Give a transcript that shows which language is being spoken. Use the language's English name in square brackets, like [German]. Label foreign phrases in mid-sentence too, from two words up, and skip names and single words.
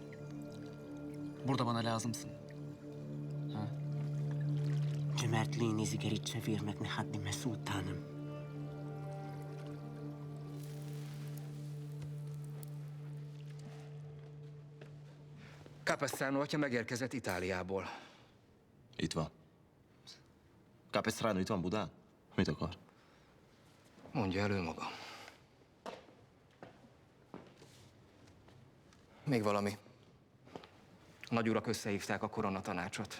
[Turkish] Burada bana lazımsın. Ha? Cömertliğinizi geri çevirmek ne haddime sultanım. [Hungarian] Capestrano atya megérkezett Itáliából. Itt van. Capestrano itt van Budán? Mit akar? Mondja el ő maga. Még valami. A nagyurak összehívták a koronatanácsot.